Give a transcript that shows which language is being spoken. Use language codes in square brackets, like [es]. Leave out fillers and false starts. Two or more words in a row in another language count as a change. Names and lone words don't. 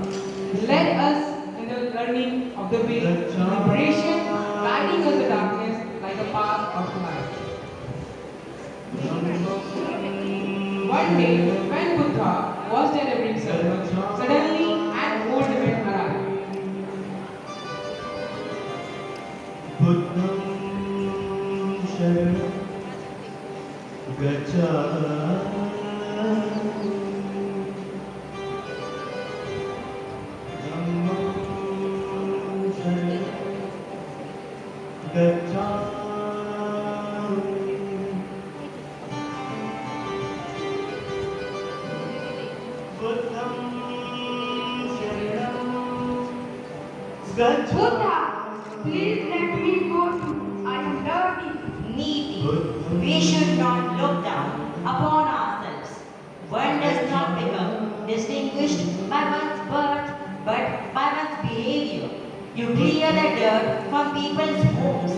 [en] He led us in the learning of the way of liberation, guiding us the darkness like a path of light. One day, when Buddha was delivering sermon, suddenly an old man arrived. [pi] Buddham Sharanam Gacchami. Dhammam Sharanam Gacchami. Buddham Sharanam Gacchami. [en] Buddha, please let me go too. I am dirty. Needy. We should not look down upon ourselves. One does not become distinguished by one's birth, but by one's behavior. You clear the dirt from people's homes.